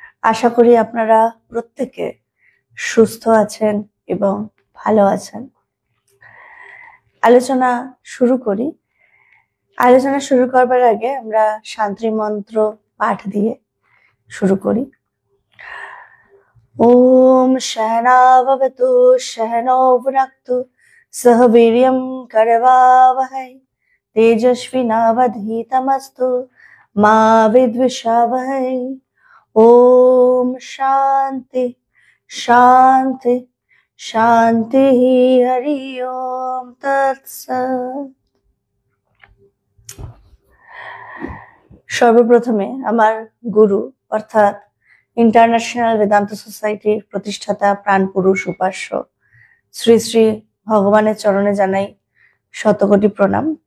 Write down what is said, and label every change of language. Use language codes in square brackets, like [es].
[bn] আশা করি আপনারা প্রত্যেকে সুস্থ আছেন এবং ভালো আছেন। আলোচনা শুরু করি। আলোচনা শুরু করবার আগে আমরা শান্তি মন্ত্র পাঠ দিয়ে শুরু করি। [sa] ওম सहना भवतु सहनौ भुनक्तु सह वीर्यं करवावहै तेजस्विनावधीतमस्तु मा विद्विषावहै। ओम शांति शांति शांति हरि ओम तत्सत्। [bn] সর্বপ্রথমে আমার গুরু অর্থাৎ ইন্টারন্যাশনাল বেদান্ত সোসাইটির প্রতিষ্ঠাতা প্রাণ পুরুষ উপাস্য শ্রী শ্রী ভগবানের চরণে জানাই শতকোটি প্রণাম।